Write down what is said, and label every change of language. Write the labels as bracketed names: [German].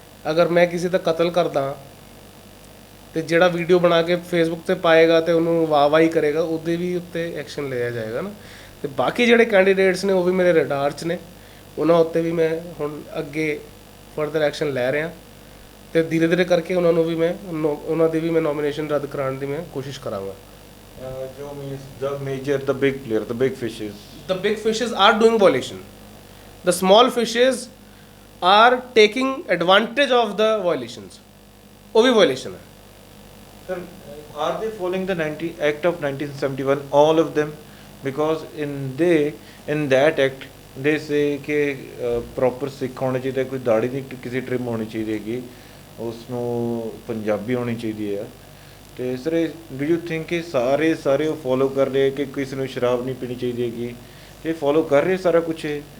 [Punjabi] ਅਗਰ ਮੈਂ ਕਿਸੇ ਦਾ ਕਤਲ ਕਰਦਾ ਤੇ ਜਿਹੜਾ ਵੀਡੀਓ ਬਣਾ ਕੇ ਫੇਸਬੁੱਕ ਤੇ ਪਾਏਗਾ ਤੇ ਉਹਨੂੰ ਵਾਹਵਾਹੀ ਕਰੇਗਾ, ਉਹਦੇ ਵੀ ਉੱਤੇ ਐਕਸ਼ਨ ਲਿਆ ਜਾਏਗਾ ਨਾ। ਤੇ ਬਾਕੀ ਜਿਹੜੇ ਕੈਂਡੀਡੇਟਸ ਨੇ ਉਹ ਵੀ ਮੇਰੇ ਰਡਾਰ 'ਚ ਨੇ, ਉਹਨਾਂ ਉੱਤੇ ਵੀ ਮੈਂ ਹੁਣ ਅੱਗੇ ਫਰਦਰ ਐਕਸ਼ਨ ਲੈ ਰਿਹਾ, ਤੇ ਧੀਰੇ ਧੀਰੇ ਕਰਕੇ ਉਹਨਾਂ ਨੂੰ ਵੀ ਮੈਂ ਉਹਨਾਂ ਦੀ ਵੀ ਮੈਂ ਨੋਮੀਨੇਸ਼ਨ ਰੱਦ ਕਰਾਉਣ ਦੀ ਮੈਂ ਕੋਸ਼ਿਸ਼ ਕਰਾਂਗਾ। [English] ਜੋ means the big player, the big fishes are doing violation. The small fishes are taking advantage of the violations. [Punjabi] ਉਹ ਵੀ violation ਹੈ। [English] Sir, are they following the Act of 1971, all of them? Because in that act they say [Punjabi] ਕਿ proper ਸਿੱਖ ਹੋਣਾ ਚਾਹੀਦਾ, ਕੋਈ ਦਾੜੀ ਦੀ ਕਿਸੇ trim ਹੋਣੀ ਚਾਹੀਦੀ ਹੈਗੀ, ਉਸ ਨੂੰ ਪੰਜਾਬੀ ਹੋਣੀ ਚਾਹੀਦੀ ਹੈ। ਤੇ ਸਰ [English] do you think [Punjabi] ਕਿ ਸਾਰੇ ਉਹ ਫੋਲੋ ਕਰ ਰਹੇ ਕਿ ਕਿਸੇ ਨੂੰ ਸ਼ਰਾਬ ਨਹੀਂ ਪੀਣੀ ਚਾਹੀਦੀ ਹੈਗੀ, ਇਹ ਫੋਲੋ ਕਰ ਰਹੇ ਸਾਰਾ ਕੁਛ ਹੈ